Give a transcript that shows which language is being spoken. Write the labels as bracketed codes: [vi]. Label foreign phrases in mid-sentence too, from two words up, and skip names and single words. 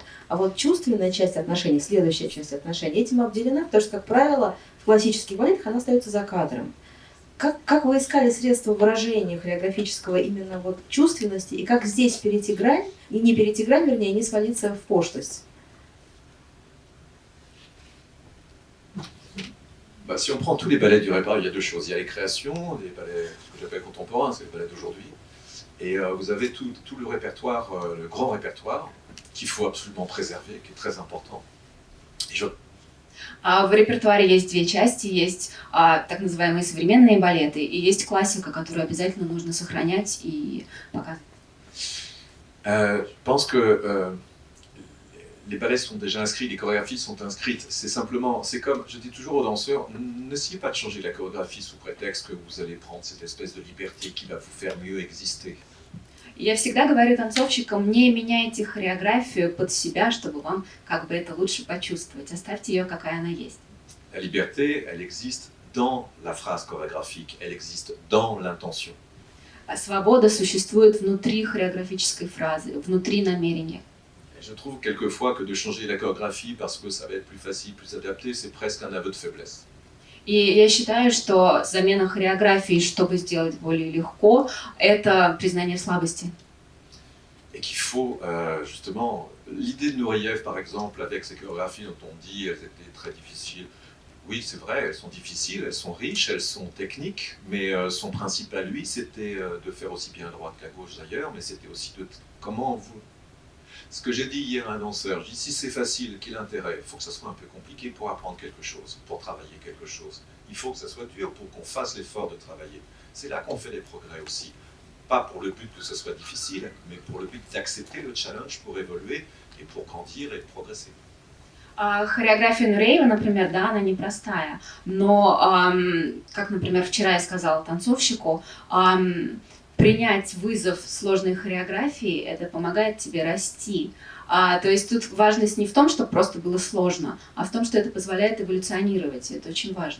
[ru] А вот чувственная часть отношений, следующая часть отношений, этим обделена, потому что, как правило, в классических балетах она остается за кадром. Как вы искали средства выражения хореографического именно вот чувственности, и как здесь перейти грань, и не перейти грань, вернее, не свалиться в пошлость? [fr] Si on prend tous les ballets du répertoire, il y a deux choses. Il y a les créations, les ballets que j'appelle contemporains, c'est les ballets d'aujourd'hui. Et vous avez tout le répertoire, le grand répertoire, qu'il faut absolument préserver, qui est très important. [ru] В репертуаре есть две части. Есть так называемые современные балеты, и есть классика, которую обязательно нужно сохранять и показывать. [fr] Je pense que les ballets sont déjà inscrits, les chorégraphies sont inscrites. C'est comme, je dis toujours aux danseurs, n'essayez pas de changer la chorégraphie sous prétexte que vous allez prendre cette espèce de liberté qui va vous faire mieux exister. [ru] Я всегда говорю танцовщикам, не меняйте хореографию под себя, чтобы вам как бы это лучше почувствовать. Оставьте ее, какая она есть. [fr] La liberté, elle existe dans la phrase chorégraphique, elle existe dans l'intention. [ru] Свобода существует внутри хореографической фразы, внутри намерения. [fr] Je trouve quelquefois que de changer la chorégraphie parce que ça va être plus facile, plus adapté, c'est presque un aveu de faiblesse. [ru] И я считаю, что замена хореографии, чтобы сделать более легко, это признание слабости. [fr] et qu'il faut justement... L'idée de Nureyev, par exemple, avec ces chorégraphies dont on dit elles étaient très difficiles, oui, c'est vrai, elles sont difficiles, elles sont riches, elles sont techniques, mais son principe à lui, c'était de faire aussi bien à droite qu'à gauche d'ailleurs, mais c'était aussi de comment vous... Ce que j'ai dit hier à un danseur, j'ai dit si c'est facile, quel intérêt? Il faut que ça soit un peu compliqué pour apprendre quelque chose, pour travailler quelque chose. Il faut que ça soit dur pour qu'on fasse l'effort de travailler. C'est là qu'on fait des progrès aussi. Pas pour le but que ce soit difficile, mais pour le but d'accepter le challenge pour évoluer et pour grandir et progresser. [ru] Хореография Нуреева, например, да, она непростая, но, как, например, вчера я сказала танцовщику, принять вызов сложной хореографии, это помогает тебе расти. То есть тут важность не в том, чтобы просто было сложно, а в том, что это позволяет эволюционировать, и это очень важно.